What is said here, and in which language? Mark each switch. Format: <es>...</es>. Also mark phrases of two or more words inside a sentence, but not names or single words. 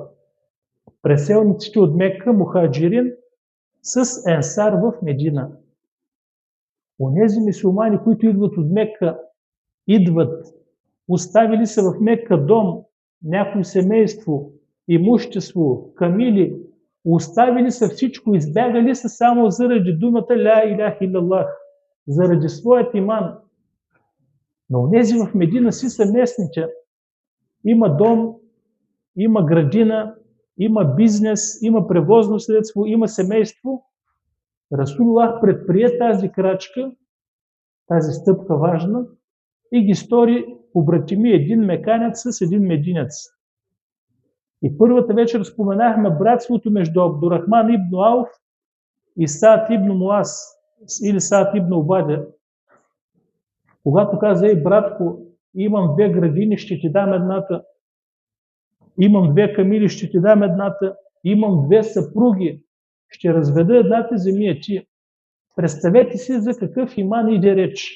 <bg>Преселниците от Мекка, мухаджирин, с енсар в Медина. Онези мюсюлмани, които идват от Мекка, оставили са в Мекка дом, някое семейство, имущество, камили, оставили са всичко, избягали са само заради думата</bg> <ar>لا إله إلا الله,</ar> <bg>заради своят иман. Но онези в Медина си са местните. Има дом, има градина, има бизнес, има превозно средство, има семейство. Расулуллах предприе тази крачка, тази стъпка важна и ги стори побратими един меканец с един мединец. И първата вечер споменахме братството между Абдурахман ибн Ауф и Саад ибн Муаз или Саад ибн Убада. Когато каза: ей, братко, имам две градини, ще ти дам едната, имам две камили, ще ти дам едната, имам две съпруги, ще разведа едната, вземи ти. Представете си за какъв иман иде реч.</bg>